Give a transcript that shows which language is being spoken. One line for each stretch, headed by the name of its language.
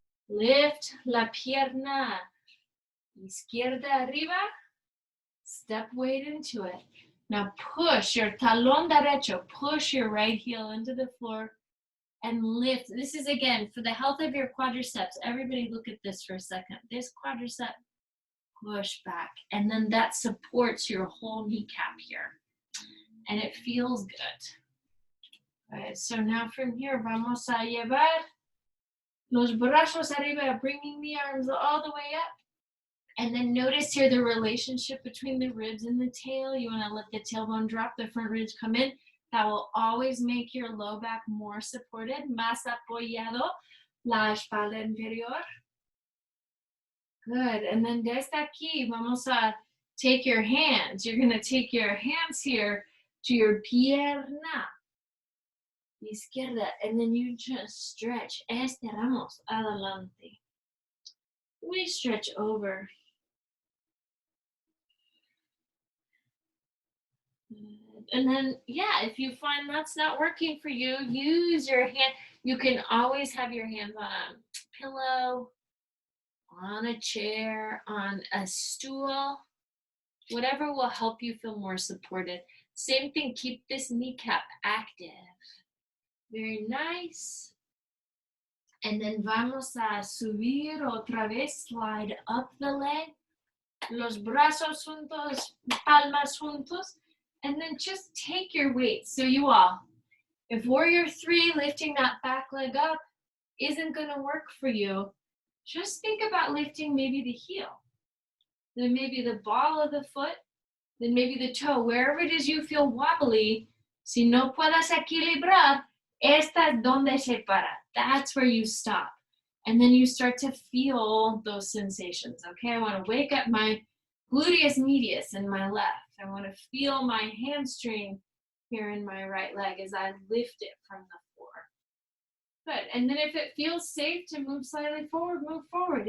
English: Lift
Spanish: la pierna izquierda arriba.
English: Step weight into it. Now push your
Spanish: talón derecho.
English: Push your right heel into the floor and lift. This is, again, for the health of your quadriceps. Everybody look at this for a second. This quadricep, push back. And then that supports your whole kneecap here. And it feels good. Right, so now from here,
Spanish: vamos a llevar los brazos arriba,
English: bringing the arms all the way up. And then notice here the relationship between the ribs and the tail. You want to let the tailbone drop, the front ribs come in. That will always make your low back more supported.
Spanish: Más apoyado, la espalda inferior.
English: Good, and then
Spanish: desde aquí, vamos a
English: take your hands. You're going to take your hands here to your
Spanish: pierna izquierda,
English: and then you just stretch.
Spanish: Estiramos adelante.
English: We stretch over. And then, yeah, if you find that's not working for you, use your hand. You can always have your hands on a pillow, on a chair, on a stool, whatever will help you feel more supported. Same thing, keep this kneecap active. Very nice. And then
Spanish: vamos a subir otra vez,
English: slide up the leg.
Spanish: Los brazos juntos, palmas juntos.
English: And then just take your weight. So you all, if warrior 3, lifting that back leg up, isn't going to work for you, just think about lifting maybe the heel, then maybe the ball of the foot, then maybe the toe, wherever it is you feel wobbly.
Spanish: Si no puedas equilibrar, esta es donde se para.
English: That's where you stop. And then you start to feel those sensations. Okay, I want to wake up my gluteus medius in my left. I want to feel my hamstring here in my right leg as I lift it from the floor. Good. And then if it feels safe to move slightly forward, move forward.